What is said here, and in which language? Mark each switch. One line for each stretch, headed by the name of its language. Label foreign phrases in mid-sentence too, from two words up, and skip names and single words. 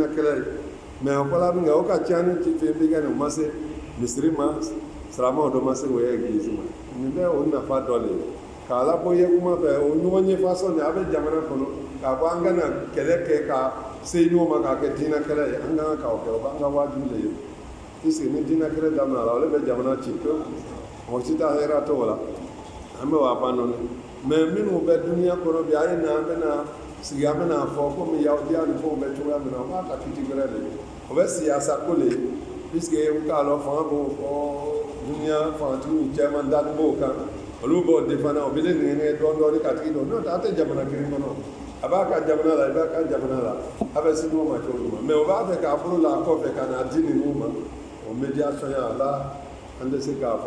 Bambara: kɛlɛ ye mais a fɔla min kɛ o ka ca ni fɛn bi kɛ nin o ma se misiri ma silamɛw dɔ ma se o ye église ma nin bɛ o nafa dɔ le ye k'a labɔ ye kuma fɛ o ɲɔgɔn ye façon de a bɛ jamana kɔnɔ k'a fɔ an kana kɛlɛ kɛ ka se ɲɔgɔn ma k'a kɛ diinɛ kɛlɛ ye an kan k'o kɛ o b'an ka wajibi le ye puisque ni diinɛ kɛlɛ daminɛ la o le bɛ jamana ci pewu mɔgɔ si t'a hɛrɛ t'o la an bɛ wa ban nɔ mais minnu bɛ duniya kɔnɔ bi a ye na an bɛna sigi an bɛna fɔ komi yahudiya ni fɛnw bɛ cogoya min na o b'a ta kiti wɛrɛ de ye o bɛ siyasa ko le puisque n k'a lɔ fanga b'o fɔ duniya fangatigiw cɛman dani b'o kan olu b'o défendre o bɛ ne nɛgɛ dɔɔnin dɔɔnin ka tigi dɔn n'o tɛ a tɛ jamana kelen kɔnɔ a b'a ka jamana la i b'a ka jamana la a bɛ se ɲɔgɔn ma cogo min mais o b'a fɛ k'a bolo la a kɔfɛ ka na di ninnu ma o médiation ya la an tɛ se k'a fɔ